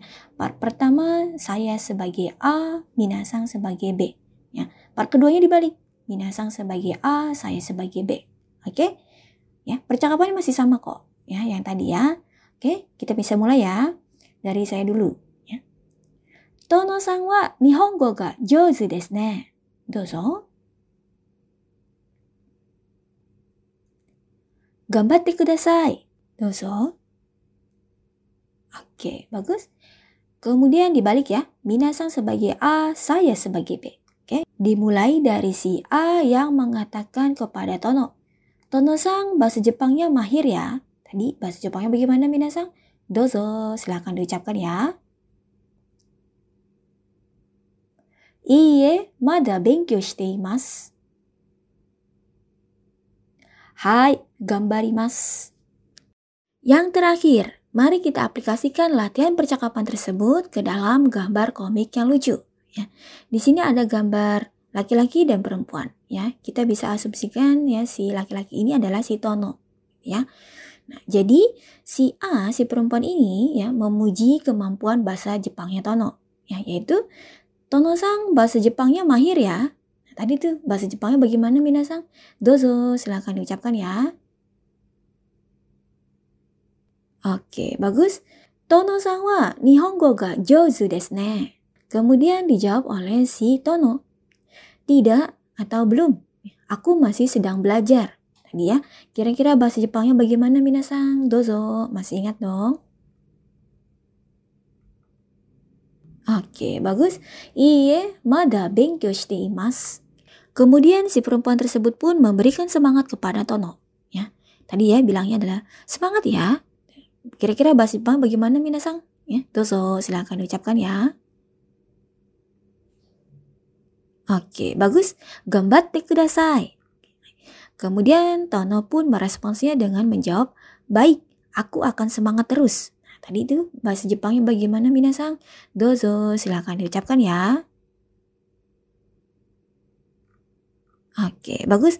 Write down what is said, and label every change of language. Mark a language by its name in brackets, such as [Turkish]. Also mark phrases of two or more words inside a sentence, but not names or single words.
[Indonesian] Part pertama saya sebagai A, minasang sebagai B. Ya. Part keduanya dibalik. Minasang sebagai A, saya sebagai B. Oke? Ya, percakapannya masih sama kok. Ya, yang tadi ya. Oke, kita bisa mulai ya. Dari saya dulu. Ya. [Japanese] トノさんは日本語が上手ですね. Dozo. 頑張ってください. Dozo. [Indonesian] Oke, bagus. Kemudian dibalik ya. Minasang sebagai A, saya sebagai B. Oke, dimulai dari si A yang mengatakan kepada Tono. Tono-san bahasa Jepangnya mahir ya. Tadi bahasa Jepangnya bagaimana minasang? Dozo, silakan diucapkan ya. [Japanese] いいえ、まだ勉強しています. はい、頑張ります. [Indonesian] Yang terakhir, mari kita aplikasikan latihan percakapan tersebut ke dalam gambar komik yang lucu. Ya. Di sini ada gambar laki-laki dan perempuan. Ya, kita bisa asumsikan ya si laki-laki ini adalah si Tono. Ya. Nah, jadi si A, si perempuan ini ya memuji kemampuan bahasa Jepangnya Tono. Ya, yaitu Tono-san bahasa Jepangnya mahir ya. Nah, tadi tuh bahasa Jepangnya bagaimana minasang? Dozo, silakan diucapkan ya. Oke, bagus. [Japanese] トノさんは日本語が上手ですね. [Indonesian] Kemudian dijawab oleh si Tono. Tidak atau belum. Aku masih sedang belajar. Tadi ya, kira-kira bahasa Jepangnya bagaimana minasang? Dozo, masih ingat dong? Oke, bagus. [Japanese] いいえ、まだ勉強しています. [Indonesian] Kemudian si perempuan tersebut pun memberikan semangat kepada Tono. Ya, tadi ya bilangnya adalah semangat ya. Kira-kira bahasa Jepang bagaimana minasang? Ya, dozo, silakan diucapkan ya. Oke, bagus. [Japanese] 頑張ってください. [Indonesian] Kemudian Tono pun meresponsnya dengan menjawab, baik, aku akan semangat terus. Nah, tadi itu bahasa Jepangnya bagaimana minasang? Dozo, silakan diucapkan ya. Oke, bagus.